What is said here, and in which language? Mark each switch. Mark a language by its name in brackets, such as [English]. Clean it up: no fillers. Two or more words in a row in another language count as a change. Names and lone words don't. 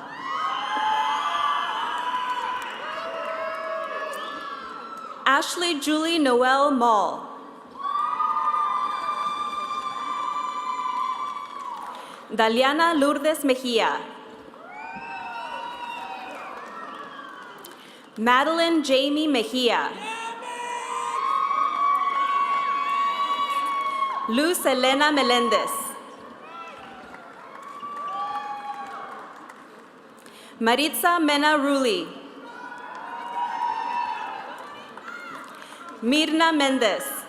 [Spanish] Ashley Julie Noel Mall. Daliana Lourdes Mejia. Madeline Jamie Mejia. Luz Elena Melendez. Maritza Mena Ruli. Mirna Mendez.